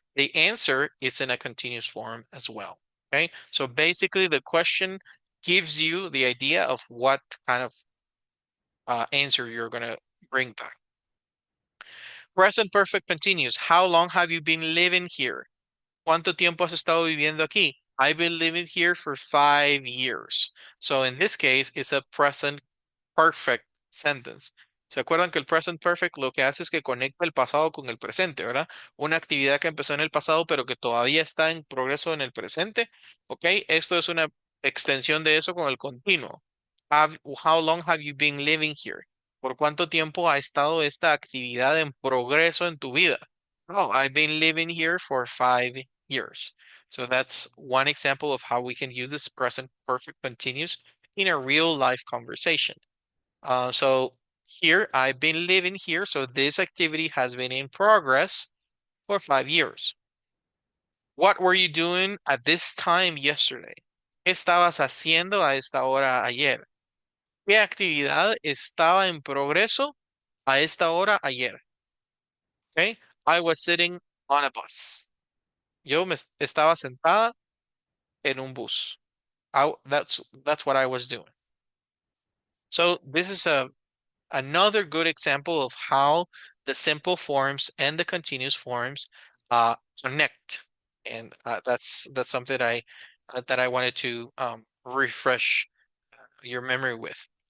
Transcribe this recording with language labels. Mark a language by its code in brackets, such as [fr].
[en] The answer is in a continuous form as well. Okay. So basically the question gives you the idea of what kind of answer you're going to bring back. Present perfect continuous. How long have you been living here? [es] ¿Cuánto tiempo has estado viviendo aquí? [en] I've been living here for 5 years. So in this case, it's a present perfect sentence. [es] ¿Se acuerdan que el present perfect lo que hace es que conecta el pasado con el presente, ¿verdad? Una actividad que empezó en el pasado, pero que todavía está en progreso en el presente. ¿Ok? Esto es una extensión de eso con el continuo. [en] How long have you been living here? [es] ¿Por cuánto tiempo ha estado esta actividad en progreso en tu vida? [en] Oh, I've been living here for 5 years. So that's one example of how we can use this present perfect continuous in a real life conversation. So here, I've been living here, so this activity has been in progress for 5 years. What were you doing at this time yesterday? [es] ¿Qué estabas haciendo a esta hora ayer? ¿Qué actividad estaba en progreso a esta hora ayer? [en] Okay, I was sitting on a bus. [es] Yo estaba sentada en un bus. [en] That's what I was doing. So this is another good example of how the simple forms and the continuous forms connect, and that's something that I wanted to refresh your memory with.